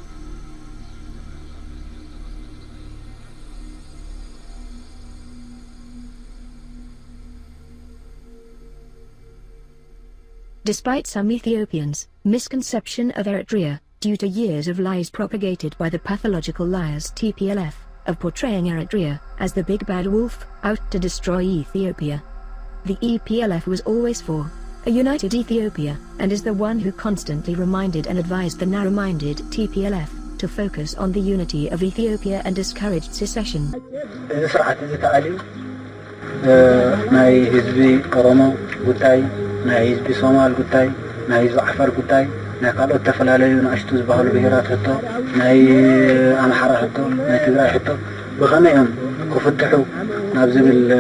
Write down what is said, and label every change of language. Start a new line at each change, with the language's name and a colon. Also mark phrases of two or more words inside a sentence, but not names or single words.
English: Despite some Ethiopians' misconception of Eritrea, due to years of lies propagated by the pathological liars TPLF, of portraying Eritrea as the big bad wolf, out to destroy Ethiopia. The EPLF was always for a united Ethiopia, and is the one who constantly reminded and advised the narrow-minded TPLF to focus on the unity of Ethiopia and discouraged secession.
Tigrinya: ናይ ህዝቢ ኦሮሞ ጉዳይ ናይ ህዝቢ ሶማል ጉዳይ ናይ ህዝቢ ዓፋር ጉዳይ ናይ ካልኦት ተፈላለዩ ንኣሽቱ ዝበሃሉ ብሄራት ሕቶ ናይ ኣምሓራ ሕቶ ናይ ትግራይ ሕቶ ብኸመይ እዮም ክፍትሑ ናብ ዝብል